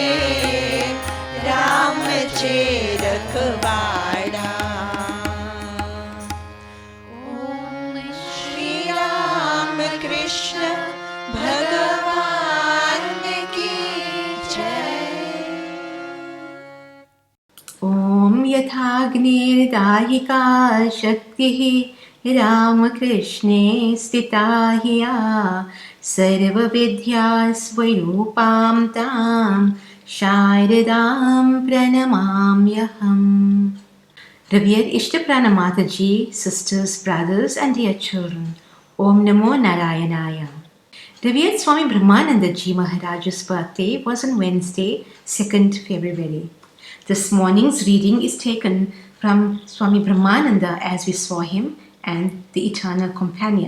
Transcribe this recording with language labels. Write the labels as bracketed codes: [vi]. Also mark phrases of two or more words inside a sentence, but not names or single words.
[gu] રામ છે રખવાડા. [hi] ओम श्री राम कृष्ण भगवान की जय. [sa] ॐ यथाग्निर्दायिका शक्तिः रामकृष्णे स्थिता हि या सर्वविद्या स्वरूपां तां शारदां प्रणमाम्यहम्. [en] Revered Ishtaprana Mataji, sisters, brothers and dear children, [sa] ॐ नमो नारायणाय. [en] Revered Swami Brahmananda Ji Maharaj's birthday was on Wednesday, 2nd February. This morning's reading is taken from Swami Brahmananda as we saw him and the eternal companion.